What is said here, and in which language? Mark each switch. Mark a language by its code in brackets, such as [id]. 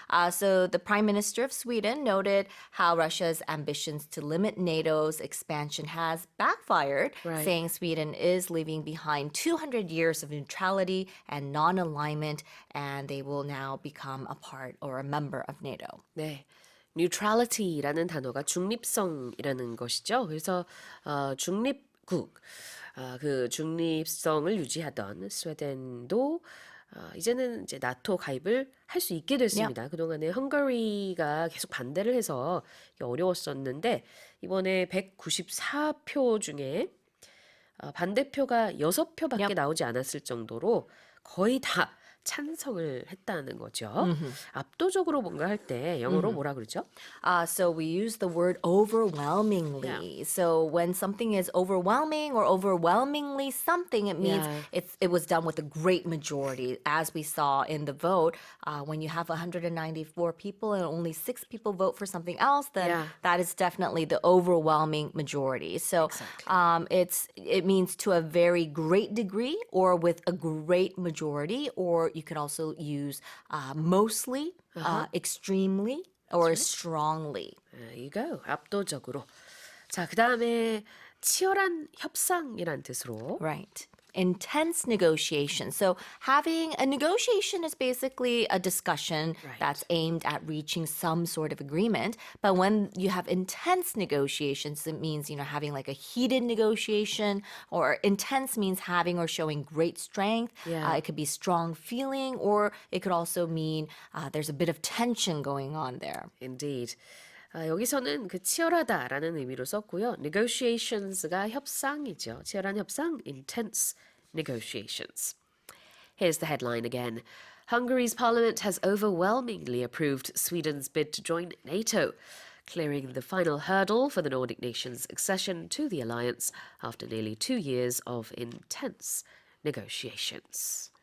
[en] So the Prime Minister of Sweden noted how Russia's ambitions to limit NATO's expansion has backfired, saying Sweden is leaving behind 200 years of neutrality and non-alignment, and they will now become a part or a member of NATO. [ko] 네. neutrality라는 단어가 중립성이라는 것이죠. 그래서 중립국, 그 중립성을 유지하던 스웨덴도 이제는 이제 나토 가입을 할 수 있게 됐습니다. 그동안에 헝가리가 계속 반대를 해서 어려웠었는데 이번에 194표 중에 반대표가 6표밖에 나오지 않았을 정도로 거의 다 찬성을 했다는 거죠. 압도적으로 뭔가 할 때 영어로 뭐라 그러죠? [en] So we use the word overwhelmingly. Yeah. So when something is overwhelming or overwhelmingly something, it means it was done with a great majority. As we saw in the vote, when you have 194 people and only 6 people vote for something else, then that is definitely the overwhelming majority. So it means to a very great degree or with a great majority, or you can also use mostly, extremely, or strongly. There you go. [ko] 압도적으로. 자, 그다음에 치열한 협상이란 뜻으로. [en] Right. Intense negotiation. So having a negotiation is basically a discussion that's aimed at reaching some sort of agreement. But when you have intense negotiations, it means, having like a heated negotiation, or intense means having or showing great strength. It could be strong feeling, or it could also mean there's a bit of tension going on there. Indeed. [ko] 여기서는 그 치열하다라는 의미로 썼고요. negotiations가 협상이죠. 치열한 협상, [en] intense negotiations. Here's the headline again. Hungary's parliament has overwhelmingly approved Sweden's bid to join NATO, clearing the final hurdle for the Nordic nations' accession to the alliance after nearly 2 years of intense negotiations.